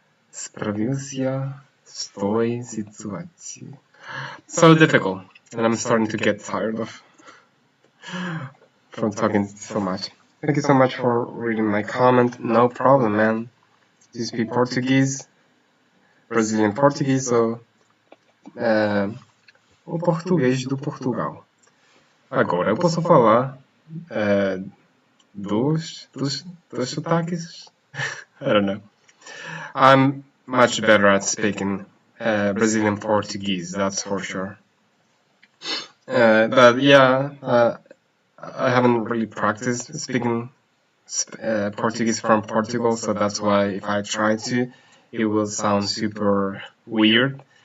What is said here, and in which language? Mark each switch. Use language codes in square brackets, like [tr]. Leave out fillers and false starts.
[ru] Справился с той ситуацией. [en] So difficult, and I'm starting to get tired of from talking so much. Thank you so much for reading my comment. No problem, man. Do you speak Portuguese? Brazilian Portuguese, so [pt] o português do Portugal. Agora eu posso falar dos sotaques. [en] I don't know. I'm much better at speaking Brazilian Portuguese, that's for sure. But yeah, I haven't really practiced speaking Portuguese from Portugal, so that's why if I try to, it will sound super weird.